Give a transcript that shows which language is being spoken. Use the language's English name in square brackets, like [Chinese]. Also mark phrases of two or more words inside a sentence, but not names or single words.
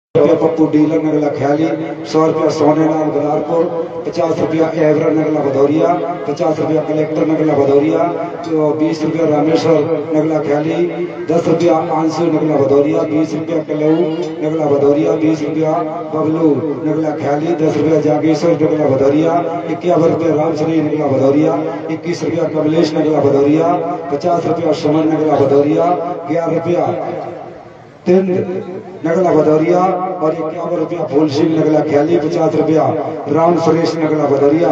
[Hindi] पप्पू डीलर नगला ख्याली, 100 रुपया सोनेलाल गलारपुर, 50 रुपया एवरा नगला भदौरिया, 50 रुपया कलेक्टर नगला भदौरिया, 20 रुपया रामेश्वर नगला ख्याली, 10 रुपया आंसू नगला भदौरिया, 20 रुपया कलऊ नगला भदौरिया, 20 रुपया बबलू नगला ख्याली, 10 रुपया जागेश्वर नगला भदौरिया, 51 रुपया रामचंद्र नगला भदौरिया, 21 रुपया कमलेश नगला भदौरिया, 50 रुपया सुमन नगला भदौरिया, 11 रुपया तिंद नगला भदौरिया और 51 रुपया फूल सिंह नगला ख्याली, 50 रुपया राम सुरेश नगला भदौरिया।